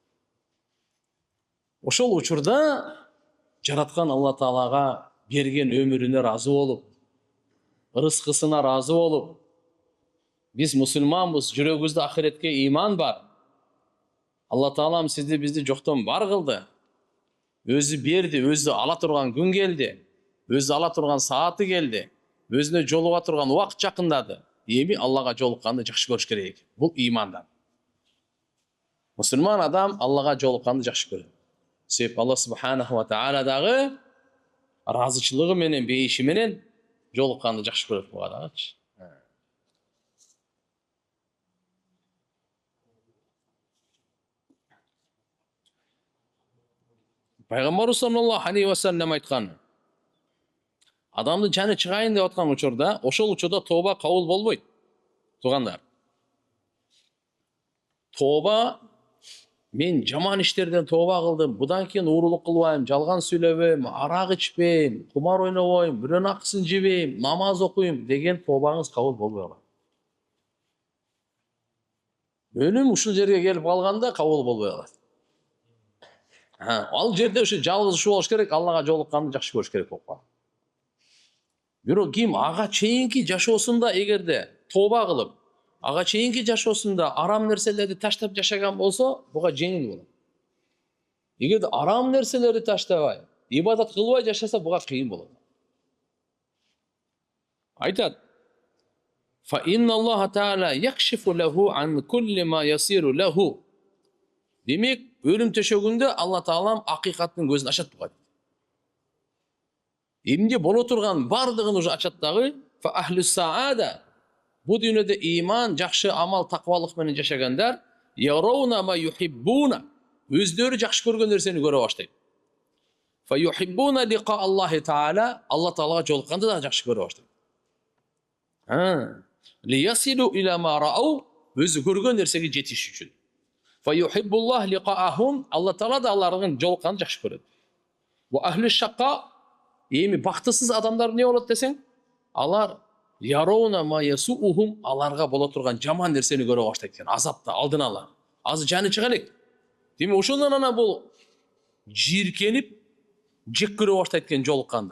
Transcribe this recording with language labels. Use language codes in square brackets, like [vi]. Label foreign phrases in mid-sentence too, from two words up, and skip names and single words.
[ky] Ошол учурда жараткан Алла Таалага берген өмүрүнө разы болуп, рызкысына разы болуп, биз мусулманбыз, жүрөгүбүздө ахиретке иман бар. Алла Таалам сизди бизди жоктон бар кылды. [kk] Өзі берді, өзі ала тұрған күн келді, өзі ала тұрған сааты келді, өзіне жолыға тұрған уақыт жақындады. Еми Аллаға жолыққанды жақсы көріш керек. Бұл имандан. Мұсылман адам Аллаға жолыққанды жақсы көреді. Себебі [ar] الله سبحانه وتعالى [kk] разычылығы менен, бейіші менен жолыққанды жақсы көреді бұға. [ky] Пайғамбар [ar] صلى الله عليه وسلم [ky] айтқан, адамды жаны шығайын деп отқан учурда, ошол учурда тоба кабыл болбойт. [kk] Туғандар. Тоба, мен жаман іштерден тоба қылдым, бұдан кейін уырулық қылбайым, жалған сөйлебейм, арақ ішпейм, құмар ойнабайым, біреудің ақысын жебейм, намаз оқуйм деген тобаңыз [ky] кабыл болбой калат. Өлім ушул жерге келип калганда кабыл болбой калат. Ал жерде ушу жалгыз ушу болуш керек, Аллага жолукканды жакшы көрүш керек болуп калат. Бирок ким ага чейинки жашоосунда эгерде тоба кылып, ага чейинки жашоосунда арам нерселерди таштап жашаган болсо, буга жеңил болот. Эгерде арам нерселерди таштабай, ибадат кылбай жашаса, буга кыйын болот. Айтат: [ar] "فإن الله تعالى يكشف له عن كل ما يصير له." [ky] Демек, өлім төшөгүндө Алла Таалам акыйкаттын көзүн ачат буга. Эмне боло турган бардыгын уже ачат дагы. [ar] فأهل السعادة. [ky] Бу дүйнөдө иман, жакшы амал, таквалык менен жашагандар [ar] يرون ما يحبون. [ky] Өздөрү жакшы көргөн нерсени көрө баштайт. [ar] فيحبون لقاء الله تعالى. [ky] Алла Таалага жолукканды да жакшы көрө баштайт. [ar] ليصلوا إلى ما رأوا. [ky] Өзү көргөн нерсеге жетиш үчүн. [ar] فيحب الله لقاءهم. [ky] Алла Таала да алардын жолукканды жакшы көрөт. [ar] وأهل الشقاء. [ky] Эми бактысыз адамдар не болот десең? [ar] Алар يرون ما يسوؤهم. [ky] Аларга боло турган жаман нерсени көрө баштайт экен. Азапта алдын ала. Азыр жаны чыга элек. Демек ошондон ана бул жийиркенип жек көрө баштайт экен жолукканды.